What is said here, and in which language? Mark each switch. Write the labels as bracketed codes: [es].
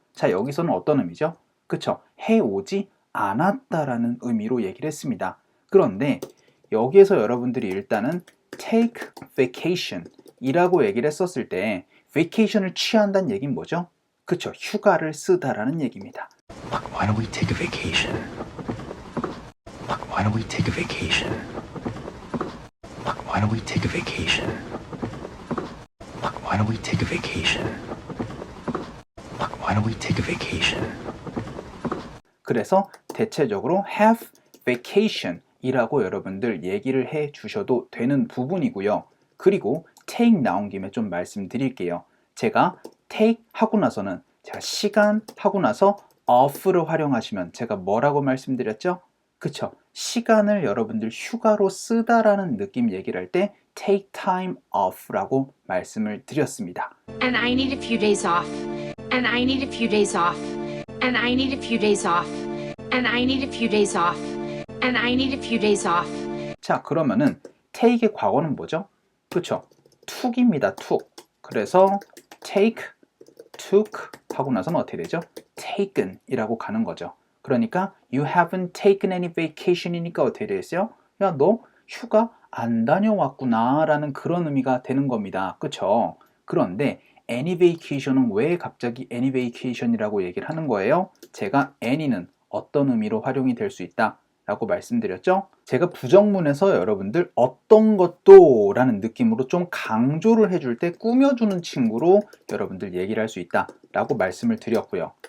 [ko] 자, 여기서는 어떤 의미죠? 그쵸? 해오지 않았다라는 의미로 얘기를 했습니다. 그런데 여기에서 여러분들이 일단은 [en] take vacation [ko] 이라고 얘기를 했었을 때 vacation을 취한다는 얘기는 뭐죠? 그쵸? 휴가를 쓰다라는 얘기입니다. [en] Why don't we take a vacation? Why don't we take a vacation? Why don't we take a vacation? Why don't we take a vacation? Why don't we take a vacation? [ko] 그래서 대체적으로 [en] have vacation [ko] 이라고 여러분들 얘기를 해 주셔도 되는 부분이고요. 그리고 take 나온 김에 좀 말씀드릴게요. 제가 take 하고 나서는 제가 시간 하고 나서 off를 활용하시면 제가 뭐라고 말씀드렸죠? 그쵸? 시간을 여러분들 휴가로 쓰다라는 느낌 얘기를 할 때 [en] take time off [ko] 라고 말씀을 드렸습니다. [en] And I need a few days off. And I need a few days off. And I need a few days off. And I need a few days off. And I need a few days off. [ko] 자, 그러면은 take의 과거는 뭐죠? 그쵸? took입니다. took. 그래서 take, took 하고 나서는 어떻게 되죠? taken 이라고 가는 거죠. 그러니까 [en] you haven't taken any vacation이니까 [ko] 어떻게 되겠어요? 야, 너 휴가 안 다녀왔구나 라는 그런 의미가 되는 겁니다. 그쵸? 그런데 [en] any vacation [ko] 은 왜 갑자기 any vacation이라고 얘기를 하는 거예요? 제가 any는 어떤 의미로 활용이 될 수 있다 라고 말씀드렸죠? 제가 부정문에서 여러분들 어떤 것도 라는 느낌으로 좀 강조를 해줄 때 꾸며주는 친구로 여러분들 얘기를 할 수 있다 라고 말씀을 드렸고요.